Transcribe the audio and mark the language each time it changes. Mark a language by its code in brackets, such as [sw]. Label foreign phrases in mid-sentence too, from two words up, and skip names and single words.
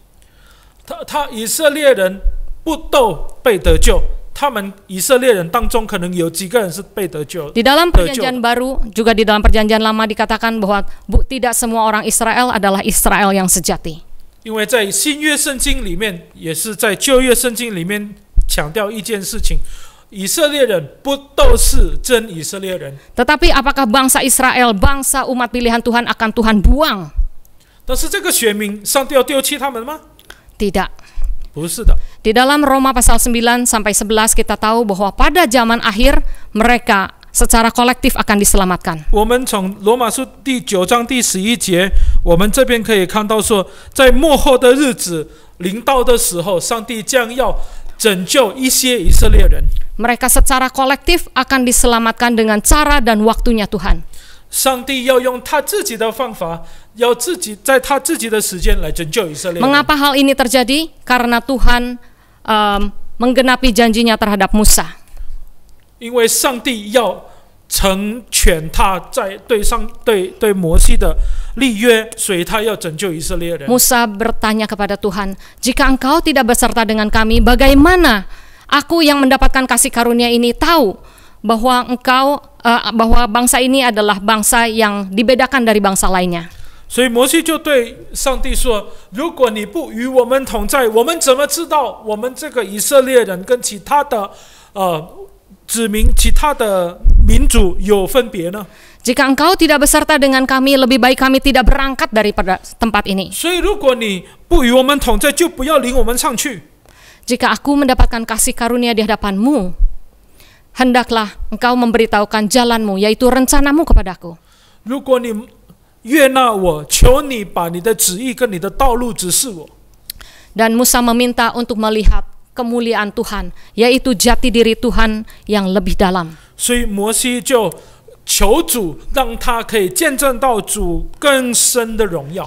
[zh] 以色列人不都被得救，他们以色列人当中可能有几个人是被得救。 [id] Di dalam perjanjian baru, juga di dalam perjanjian lama dikatakan bahwa tidak semua orang Israel adalah Israel yang sejati. [zh] 因为在新约圣经里面，也是在旧约圣经里面强调一件事情：以色列人不都是真以色列人。 [id] Tetapi apakah bangsa Israel, bangsa umat pilihan Tuhan akan Tuhan buang? [zh] 但是这个选民，上帝要丢弃他们吗？ [id] Tidak. [zh] 不是的。 [id] Di dalam Roma pasal 9 sampai 11 kita tahu bahwa pada zaman akhir mereka secara kolektif akan diselamatkan. [zh] 我们从罗马书第9章第11节，我们这边可以看到说，在末后的日子临到的时候，上帝将要拯救一些以色列人。 [id] Mereka secara kolektif akan diselamatkan dengan cara dan waktunya Tuhan. [zh] 上帝要用他自己的方法，要在他自己的时间来拯救以色列人。 [id] Mengapa hal ini terjadi? Karena Tuhan menggenapi janjinya terhadap Musa. [zh] 因为上帝要成全他在对摩西的立约，所以他要拯救以色列人。 [id] Musa bertanya kepada Tuhan, jika engkau tidak beserta dengan kami, bagaimana aku yang mendapatkan kasih karunia ini tahu bahwa bahwa bangsa ini adalah bangsa yang dibedakan dari bangsa lainnya. [zh] 所以摩西就对上帝说：“如果你不与我们同在，我们怎么知道我们这个以色列人跟其他的子民、其他的民族有分别呢？” [id] Jika engkau tidak beserta dengan kami, lebih baik kami tidak berangkat daripada tempat ini. [zh] 所以如果你不与我们同在，就不要领我们上去。 [id] Jika aku mendapatkan kasih karunia di hadapanmu, hendaklah engkau memberitahukan jalanmu, yaitu rencanamu kepadaku. [zh] 如果你悦纳我，求你把你的旨意跟你的道路指示我。 [id] Dan Musa meminta untuk melihat kemuliaan Tuhan, yaitu jati diri Tuhan yang lebih dalam. [zh] 所以摩西就求主，让他可以见证到主更深的荣耀。